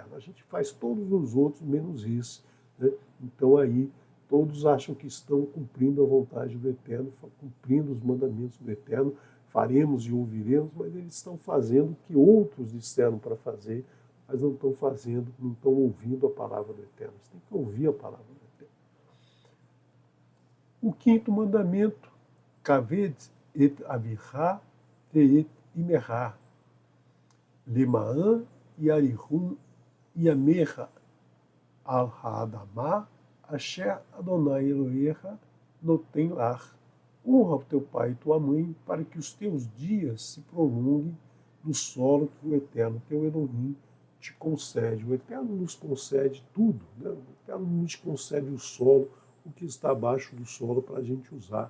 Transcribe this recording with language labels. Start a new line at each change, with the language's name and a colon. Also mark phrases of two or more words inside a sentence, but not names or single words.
Portuguese: A gente faz todos os outros menos esse, né? Então aí todos acham que estão cumprindo a vontade do Eterno, cumprindo os mandamentos do Eterno, faremos e ouviremos, mas eles estão fazendo o que outros disseram para fazer, mas não estão fazendo, não estão ouvindo a palavra do Eterno. Você tem que ouvir a palavra do Eterno. O 5º mandamento,
Hebrew: כבד את אביך ואת אמך למען יאריכון ימיך על האדמה אשר אדני אלהיך נתן לך.
Portuguese: Honra o teu pai e tua mãe, para que os teus dias se prolonguem no solo que o Eterno, teu Elohim, te concede. O Eterno nos concede tudo, né? O Eterno nos concede o solo, o que está abaixo do solo para a gente usar.